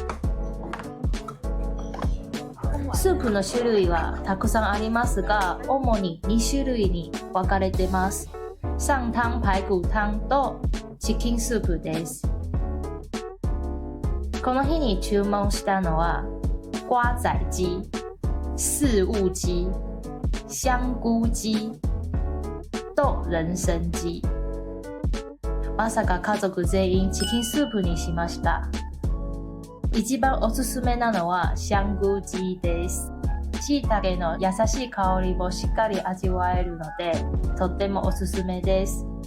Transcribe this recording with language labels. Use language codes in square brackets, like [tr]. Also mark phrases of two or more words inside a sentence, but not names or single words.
[ja] スープの種類はたくさんありますが、主に2種類に分かれてます。上湯排骨湯とチキンスープです。この日に注文したのは瓜仔鸡、四物鸡、香菇鸡と人参鸡。まさか家族全員チキンスープにしました。一番おすすめなのは香菇鸡です。椎茸の優しい香りもしっかり味わえるので、とってもおすすめです。